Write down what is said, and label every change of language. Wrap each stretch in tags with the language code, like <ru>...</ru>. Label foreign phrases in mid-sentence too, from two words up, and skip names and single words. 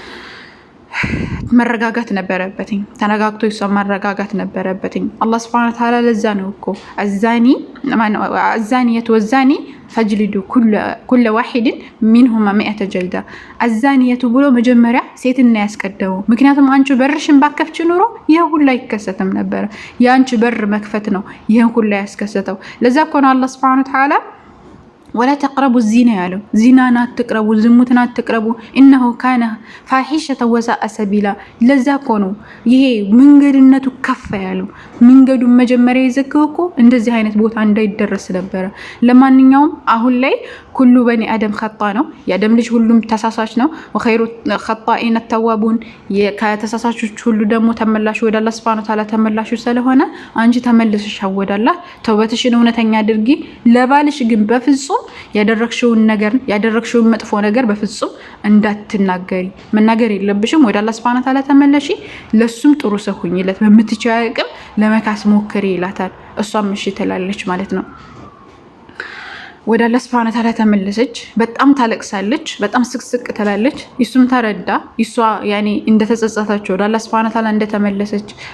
<am>መረጋጋት ነበረበትኝ። ተነጋግቶ ይሷ መረጋጋት ነበረበትኝ። አላህ</am> <ar>سبحانه وتعالى</ar> <am>ለዛ ነው እኮ</am> <ar>الزانية والزاني فاجلدوا كل واحد منهما 100 جلدة።</ar> <am>አዛኒየቱ ብሎ መጀመሪያ ሴትና ያስቀደመው። ምክንያቱም አንቺ በርሽን ባከፍች ኑሮ ይሄ ሁሉ አይከሰትም ነበር። ያንቺ በር መክፈት ነው ይሄን ሁሉ ያስከሰተው። ለዛ እኮ ነው አላህ</am> <ar>سبحانه وتعالى ولا تقربوا الزنا</ar> <am>ያለው። ዚናን አትቅረቡ፣ ዝሙትን አትቅረቡ</am> <ar>انه كان فاحشه وساء سبيلا።</ar> <am>ለዛ እኮ ነው ይሄ መንገድነቱ ከፍ ያለው። መንገዱን መጀመሪያ ይዘከው እኮ እንደዚህ አይነት ቦታ እንዳይደረስ ነበር። ለማንኛውም አሁን ላይ</am> <ar>كل بني آدم خطا</ar> <am>ነው። የአደም ልጅ ሁሉም ተሳሳች ነው።</am> <ar>وخير الخطائين التوابون።</ar> <am>ከተሳሳቾች ሁሉ ደግሞ ተመላሽ ወደ አላህ</am> <ar>سبحانه وتعالى</ar> <am>ተመላሹ ስለሆነ አንቺ ተመልሰሽ ወደ አላህ ተውበትሽን እውነተኛ አድርጊ። ለባልሽ ግን በፍጹም ያደረግሽውን መጥፎ ነገር በፍጹም እንዳትናገሪ። መናገር የለብሽም። ወደ አላህ</am> <ar>سبحانه وتعالى</ar> <am>ተመለሺ። ለሱም ጥሩ ሰው ሁኚለት። በምትችይው አቅም ለመካስ ሞክሪ ይላታል። እሷም እሺ ትላለች ማለት ነው። ወደ አላህ</am> <ar>سبحانه وتعالى</ar> <am>ተመለሰች። በጣም ታለቅሳለች፣ በጣም ስቅስቅ ትላለች። እሱም ተረዳ እሷ ያኔ እንደተጸጸተች ወደ አላህ</am> <ar>سبحانه وتعالى</ar> <am>እንደተመለሰች</am>